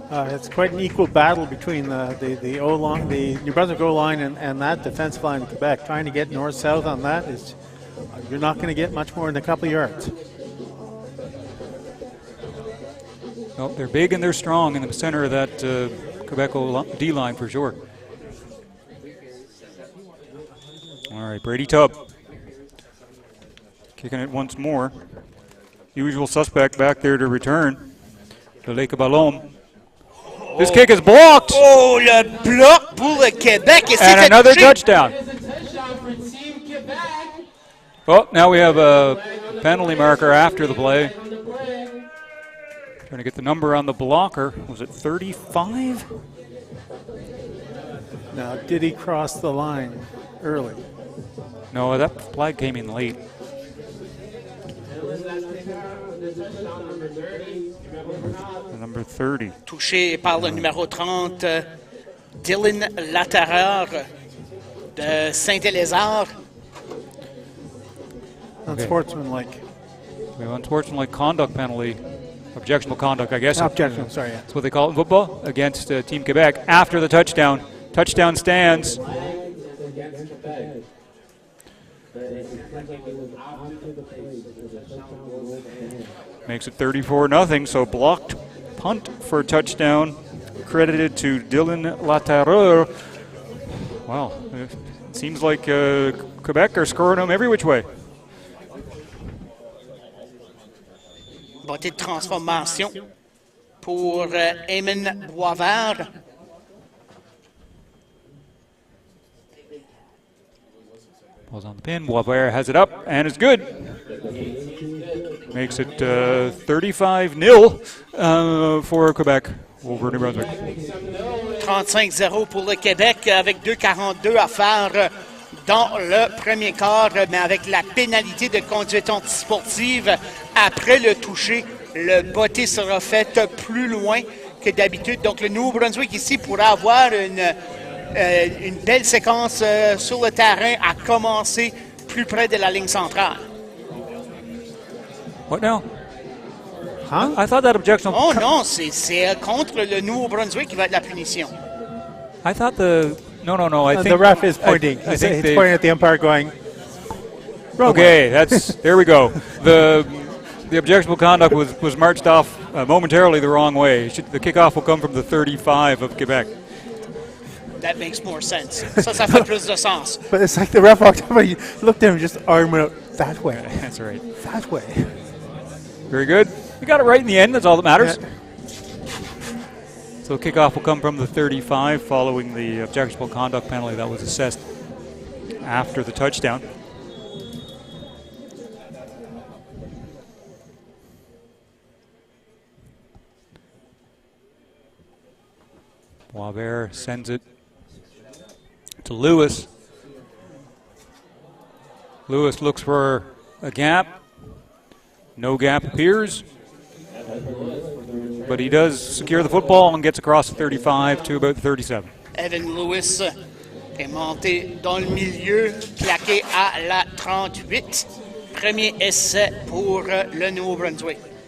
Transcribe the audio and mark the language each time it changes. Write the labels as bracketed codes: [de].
[en] It's quite an equal battle between the O-line, the New Brunswick O-line and that defensive line in Quebec. Trying to get north-south on that is, you're not going to get much more than a couple of yards. Well, they're big and they're strong in the center of that Quebec D-line for sure. All right, Brady Tubb kicking it once more. Usual suspect back there to return. The Lake Ballon. This kick is blocked. [fr] Oh, le bloc pour le Québec. [en] And another touchdown. Well, now we have a penalty marker after the play. Trying to get the number on the blocker. Was it 35? Now, did he cross the line early? No, that flag came in late. Number 30. [fr] Touché par le numéro 30, Dylan Laterreur de Saint-Élézard. [en] Unsportsmanlike. We have unsportsmanlike conduct penalty. Objectionable conduct, I guess. Objection, sorry. Yeah. That's what they call it in football against Team Quebec after the touchdown. Touchdown stands. Makes it 34-0, so blocked punt for touchdown credited to Dylan Laterreur. Wow, it seems like Quebec are scoring them every which way. [fr] Bottée de transformation pour Eamon Boisvert. [en] Ball's on the pin. Boisvert has it up and it's good. Makes it 35-0. for Quebec over New Brunswick. [fr] 35-0 pour le Québec avec 2,42 à faire dans le premier quart, mais avec la pénalité de conduite antisportive après le toucher, le botté sera fait plus loin que d'habitude. Donc le Nouveau-Brunswick ici pourra avoir une belle séquence sur le terrain à commencer plus près de la ligne centrale. [en] What now? Huh? I thought that objection. [fr] Oh non, c'est contre le Nouveau-Brunswick qui va être la punition. [en] I thought the no. I think The ref is pointing. I think He's pointing at the umpire going, wrong okay, that's there we go. The objectionable conduct was marched off momentarily the wrong way. The kickoff will come from the 35 of Quebec. That makes more sense. [fr] Ça fait plus de sens. [en] But it's like the ref walked up and he looked at him and just arm went out that way. That's right. That way. Very good. You got it right in the end. That's all that matters. Yeah. So kickoff will come from the 35 following the objectionable conduct penalty that was assessed after the touchdown. Boisvert sends it to Lewis. Lewis looks for a gap. No gap appears. But he does secure the football and gets across the 35 to about the 37. [fr] Evan Lewis est monté dans le milieu, plaqué à la 38. Premier essai pour le Nouveau-Brunswick.